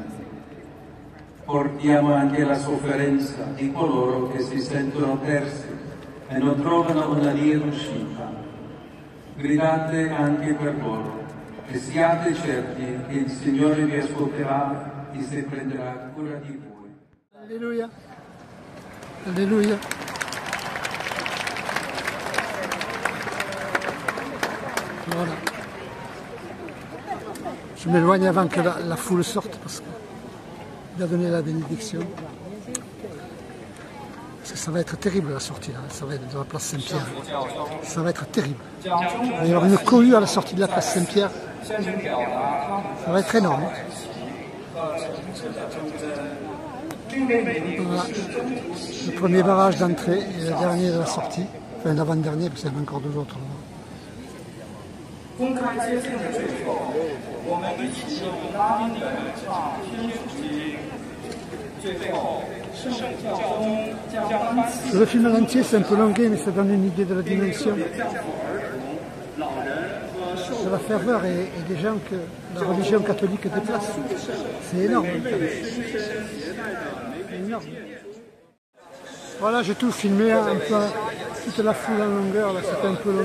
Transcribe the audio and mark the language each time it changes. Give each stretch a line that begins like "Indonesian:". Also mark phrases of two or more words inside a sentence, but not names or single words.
Italian: Portiamo anche la sofferenza di coloro che si sentono persi e non trovano una via d'uscita. Gridate anche per loro e siate certi che il Signore vi ascolterà e si prenderà cura di voi. Alleluia. Alleluia.
French: Voilà. Je m'éloigne avant que la foule sorte parce qu'il a donné la bénédiction. Parce que ça va être terrible la sortie là, ça va être de la place Saint-Pierre. Ça va être terrible. Il va y avoir une cohue à la sortie de la place Saint-Pierre. Ça va être énorme. Voilà. Le premier barrage d'entrée et le dernier de la sortie. Enfin l'avant-dernier parce qu'il y en a encore deux autres là.
Chinese: 公开接见的最后，我们一起用拉丁文唱天主经。最后，圣教宗将颁赐。
French: Le film en entier c'est un peu longué mais ça donne une idée de la dimension. De la ferveur et des gens que la religion catholique déplace. C'est énorme. C'est énorme. Voilà, j'ai tout filmé un peu, toute la foule en longueur, là c'était un peu long.